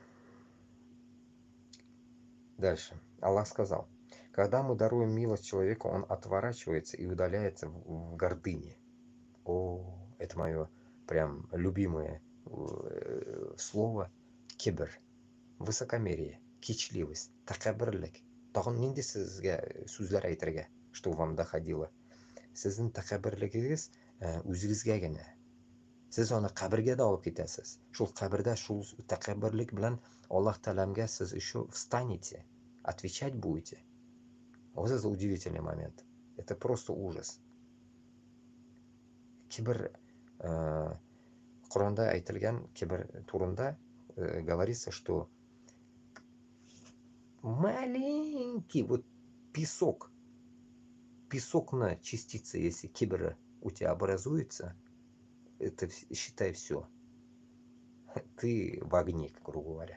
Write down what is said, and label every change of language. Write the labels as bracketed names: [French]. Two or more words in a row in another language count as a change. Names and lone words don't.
[Russian] Дальше. Аллах сказал: когда мы даруем милость человеку, он отворачивается и удаляется в гордыне. О, это мое прям любимое слово. Кибр. Высокомерие. Кичливость. Такабрлик. [Tatar] Тагын нинди сезгә сүзләр әйтергә, [Russian] что вам доходило. [Tatar] Сезнең такабрлигегез үзегезгә генә. Сез аны кабергә дә алып китәсез. Шул кабердә шул такабрлик белән Аллаһ Тәгаләгә сез [Russian] еще встанете, отвечать будете. Вот это удивительный момент. Это просто ужас. [Tatar] Кибр Коранда әйтелгән кибр турында [Russian] говорится, что маленький вот песок на частице, если кибра у тебя образуется, это считай все. Ты в огне, грубо говоря.